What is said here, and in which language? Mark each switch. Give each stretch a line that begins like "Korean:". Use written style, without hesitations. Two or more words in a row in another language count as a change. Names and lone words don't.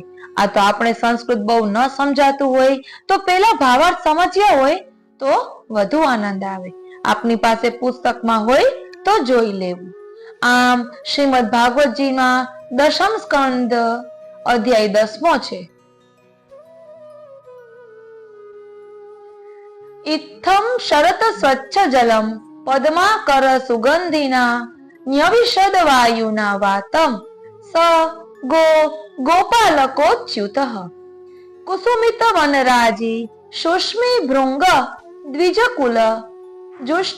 Gujarati: આ તો આપણે સંસ્કૃત બહુ ન સમજાતું હોય તો પેલા ભાવાર્થ સમજ્યા હોય તો વધુ આનંદ આવે. આપની પાસે પુસ્તકમાં હોય તો જોઈ લેવું. આમ શ્રીમદ ભાગવતજીમાં દશમ સ્કંદ અધ્યાય 10મો છે.
Sanskrit: इत्थं शरत स्वच्छ जलम पद्माकर सुगंधिना न्यविशद वायुना वातम स गोपालकोच्युतः कुसुमित वनराजी सुष्मी भृंग द्विजकुल जुष्ट